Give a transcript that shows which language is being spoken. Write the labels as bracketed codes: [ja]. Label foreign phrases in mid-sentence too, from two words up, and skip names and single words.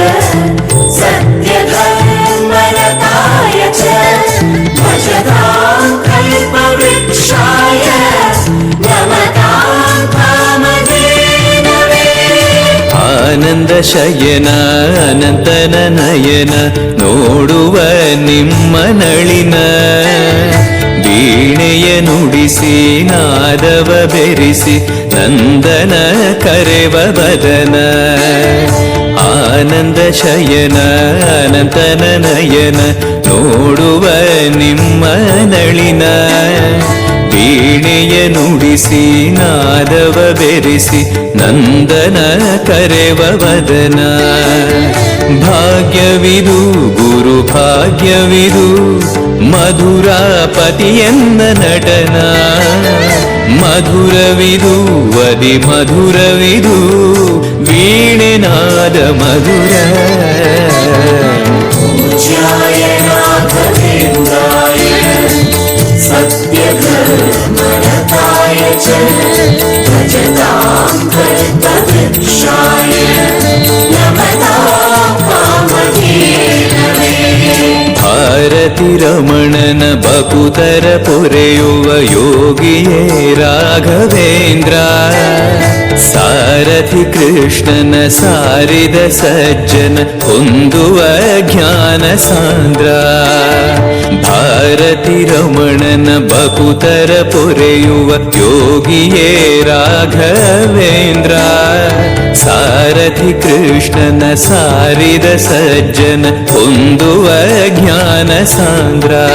[sa] सत्यधर्मरताय च भजतां कल्पवृक्षाय नमतां कामधेनवे [kn] ಆನಂದ ಶಯನ ಅನಂತನ ನಯನ ನೋಡುವ ನಿಮ್ಮ ನಳಿನ ವೀಣೆಯ ನುಡಿಸಿ ನಾದವ ಬೆರೆಸಿ ನಂದನ ಕರೆವ ಬದನ ಆನಂದ ಶಯನ ಅನಂತನ ನಯನ ನೋಡುವ ನಿಮ್ಮ ನಳಿನ ವೀಣೆಯ ನುಡಿಸಿ ನಾದವ ಬೆರೆಸಿ ನಂದನ ಕರೆವ ವದನ ಭಾಗ್ಯವಿದು ಗುರು ಭಾಗ್ಯವಿದು ಮಧುರಾಪತಿಯನ್ನ ನಟನ ಮಧುರವಿದು ವದಿ ಮಧುರವಿದು ವೀಣೆನಾದ ಮಧುರ [sa] पूज्याय राघवेन्द्राय सत्यधर्मरताय च भजतां कल्पवृक्षाय नमतां कामधेनवे [kn] ಭಾರತಿ ಭಾರತಿ ರಮಣನ ಬಕುತರ ಪೊರೆಯುವ ಯೋಗಿಯೇ ರಾಘವೇಂದ್ರ ಸಾರಥಿ ಕೃಷ್ಣನ ಸಾರಿದ ಸಜ್ಜನ ಹೊಂದುವ ಜ್ಞಾನ ಸಾಂದ್ರ ಭಾರತಿ ರಮಣನ ಬಕುತರ ಪೊರೆಯುವ ಯೋಗಿಯೇ ರಾಘವೇಂದ್ರ ಸಾರಥಿ ಕೃಷ್ಣನ ಸಾರಿದ ಸಜ್ಜನ ಹೊಂದುವ ಜ್ಞಾನ ಸಾಂದ್ರ